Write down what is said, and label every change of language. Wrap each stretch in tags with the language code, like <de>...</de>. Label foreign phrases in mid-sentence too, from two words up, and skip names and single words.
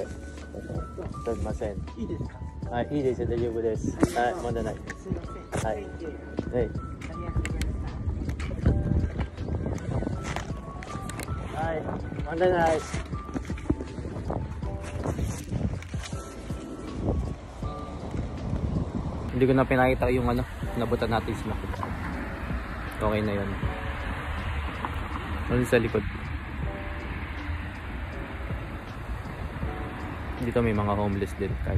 <ja>Sumimasen. はい、いいですよ、大丈夫です。はい、問題ない。はい。はい。はい、問題ない。</ja> <tl>Hindi ko na pinakita yung nabutan natin sila. Okay na yun. Ano sa likod? Dito may mga homeless din kahit.</tl>